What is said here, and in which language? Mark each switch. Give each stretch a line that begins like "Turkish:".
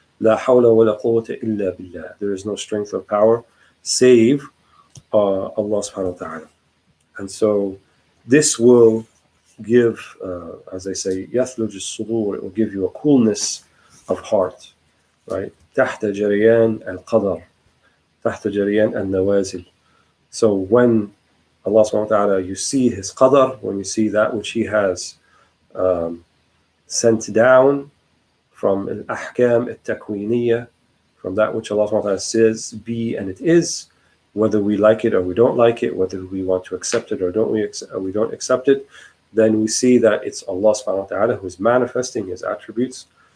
Arabic: لَا حَوْلَ وَلَا قُوَّةَ إِلَّا بِاللَّهِ.
English: There is no strength or power save Allah subhanahu wa ta'ala. And so this will give, as I say,
Arabic: يَثْلُجُ الصُّدُورِ,
English: it will give you a coolness of heart, right?
Arabic: تحت جريان القدر, تحت جريان النوازل.
English: So when Allah subhanahu wa ta'ala, you see His qadar, when you see that which He has sent down from al-ahkam al-takwiniyya, from that which Allah subhanahu wa ta'ala says be and it is, whether we like it or we don't like it, whether we want to accept it or we don't accept it, then we see that it's Allah subhanahu wa ta'ala who is manifesting His attributes.